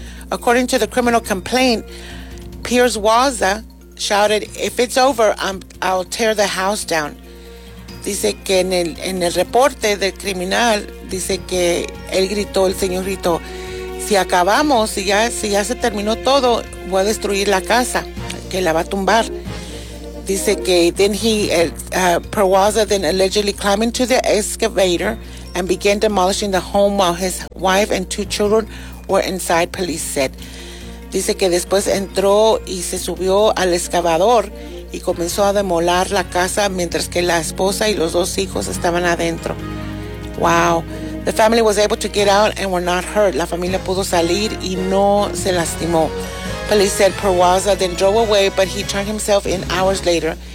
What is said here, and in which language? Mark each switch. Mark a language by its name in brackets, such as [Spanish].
[English] According to the criminal complaint, Perwaza shouted, if it's over, I'll tear the house down. [Spanish] Dice que en el reporte del criminal, dice que él gritó, el señor gritó, si acabamos, si ya se terminó todo, voy a destruir la casa, que la va a tumbar. Dice que [English] then Perwaza then allegedly climbed into the excavator and began demolishing the home while his wife and two children were inside, police said. [Spanish] Dice que después entró y se subió al excavador y comenzó a demoler la casa mientras que la esposa y los dos hijos estaban adentro. [English] Wow. The family was able to get out and were not hurt. [Spanish] La familia pudo salir y no se lastimó. [English] Police said Perwaza then drove away, but he turned himself in hours later.